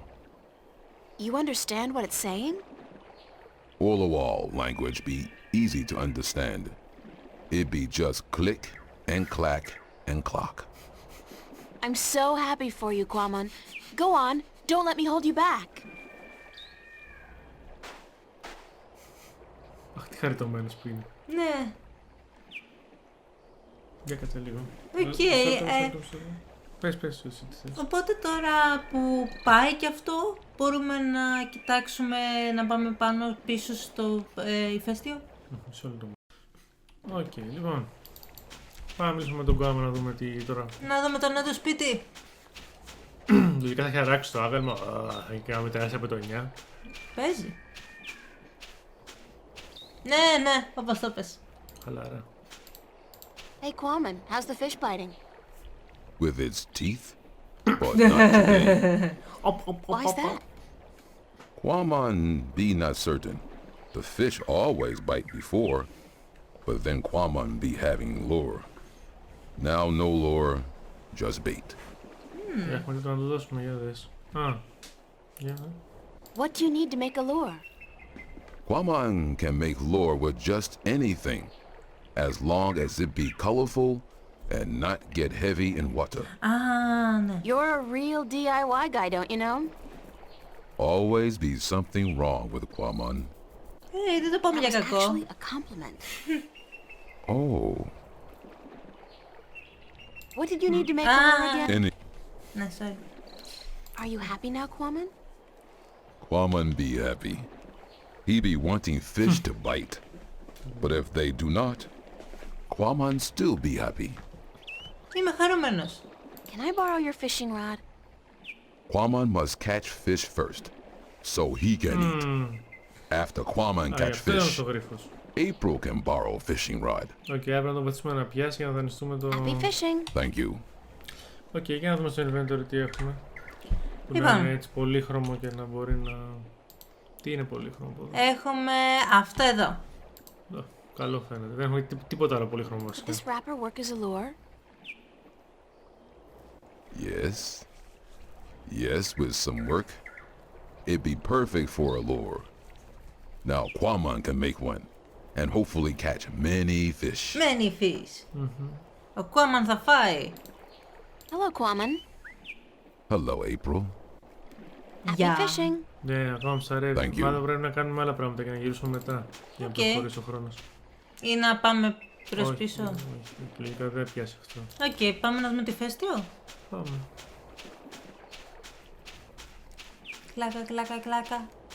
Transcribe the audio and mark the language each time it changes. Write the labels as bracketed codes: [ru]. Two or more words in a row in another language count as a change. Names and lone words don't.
[en] You understand what it's saying? Olawal language be easy to understand. It be just click and clack and clock. I'm so happy for you, Quamon. Go on, don't let me hold you back. [el] Αχ, τι χαριτωμένος που είναι. Ναι. Για κάτσε λίγο. Οκ. Πες εσύ τι θες. Οπότε τώρα που πάει και αυτό, μπορούμε να κοιτάξουμε να πάμε πάνω πίσω στο ηφαίστειο. Μισό λεπτό. Οκ, λοιπόν. Πάμε να μιλήσουμε με τον Quamon να δούμε τι τώρα. Να δούμε το νέο του σπίτι. Λογικά θα έχει αράξει το άβελμα και να μετεράσει από το 9. Παίζει. Ναι, όπως το πες. Χαλάρα. [en] Hey Quamon, how's the fish biting? With its teeth? But not today. Why's that? Quamon be not certain. The fish always bite before, but then Quamon be having lure. Now no lure, just bait. [el] Έχουμε να το δώσουμε, για δες. [en] What do you need to make a lure? Quamon can make lure with just anything, as long as it be colorful and not get heavy in water. [el] Ναι. [en] You're a real DIY guy, don't you know? Always be something wrong with Quamon. [el] Δεν το πάμε για κακό. [en] Actually a compliment. Oh. What did you need to make a lure again? [el] Ναι, sorry. [en] Are you happy now, Quamon? Quamon be happy. He be wanting fish to bite. But if they do not, Quamon still be happy. [el] Είμαι χαρούμενος. [en] Can I borrow your fishing rod? Quamon must catch fish first, so he can eat. After Quamon catch fish, April can borrow fishing rod. [el] Οκ, πρέπει να το βοηθήσουμε να πιάσει για να δανειστούμε το... [en] Happy fishing. Thank you. [el] Οκ, για να δούμε στο inventory τι έχουμε. Που να είναι έτσι πολύχρωμο και να μπορεί να... Τι είναι πολύχρωμο εδώ? Έχουμε αυτό εδώ. Καλό φαίνεται. Δεν έχουμε τίποτα άλλο πολύχρωμο βασικά. [en] Does this wrapper work as a lure? Yes. Yes, with some work. It'd be perfect for a lure. Now Quamon can make one, and hopefully catch many fish. Many fish. [el] Ο Quamon θα φάει. [en] Hello, Quamon. Hello, April. Happy fishing. [el] Ναι, ακόμα ψαρεύει. Μάλλον πρέπει να κάνουμε άλλα πράγματα και να γυρίσουμε μετά. Για να προχωρήσει ο χρόνος. Ή να πάμε προς πίσω. Όχι, λογικά δεν πιάσει αυτό. Οκ, πάμε να δούμε τη ηφαίστειο. Πάμε. Κλάκα, κλάκα, κλάκα.